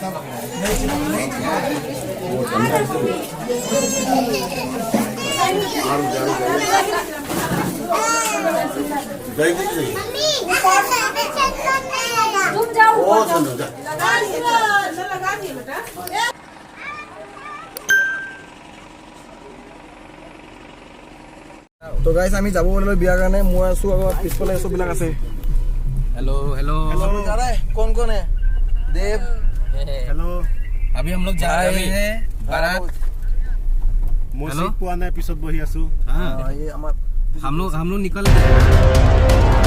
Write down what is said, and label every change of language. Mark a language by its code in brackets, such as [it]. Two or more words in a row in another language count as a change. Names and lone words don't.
[hi] तुम जाओ [as] তো গাইছ আমি যাব ওলালে বিয়াৰ কাৰণে মই আছো আৰু পিছফালে চববিলাক আছে [en] hello hello [hi] जा रहा है कौन है देव [en] हेलो [hi] अभी हम लोग जा रहे हैं बारात [as] মই চিট পোৱা নাই পিছত বহি আছো [hi] ये हमार हम लोग निकल रहे हैं